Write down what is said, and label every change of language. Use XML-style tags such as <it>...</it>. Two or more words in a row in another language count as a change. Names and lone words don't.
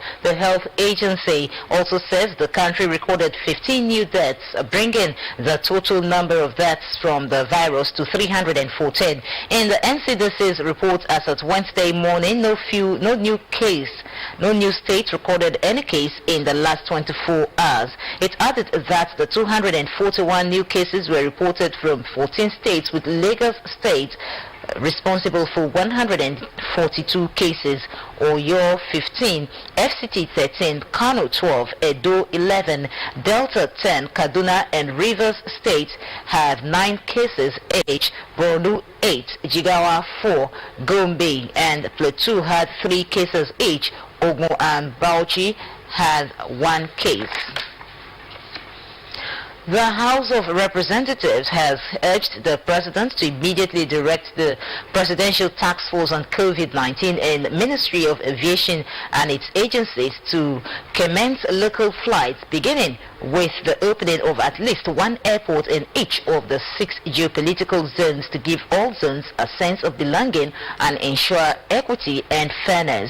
<en>The health agency also says the country recorded 15 new deaths, bringing the total number of deaths from the virus to 314. In the NCDC's report as of Wednesday morning, no new state recorded any case in the last 24 hours. It added that the 241 new cases were reported from 14 states, with Lagos State responsible for 142 cases, Oyo 15, FCT 13, Kano 12, Edo 11, Delta 10, Kaduna and Rivers States had 9 cases each, Borno 8, Jigawa 4, Gombe and Plateau had 3 cases each, Ogun and Bauchi had 1 case. The House of Representatives has urged the President to immediately direct the Presidential Task Force on COVID-19 and Ministry of Aviation and its agencies to commence local flights, beginning with the opening of at least 1 airport in each of the 6 geopolitical zones to give all zones a sense of belonging and ensure equity and fairness.</en>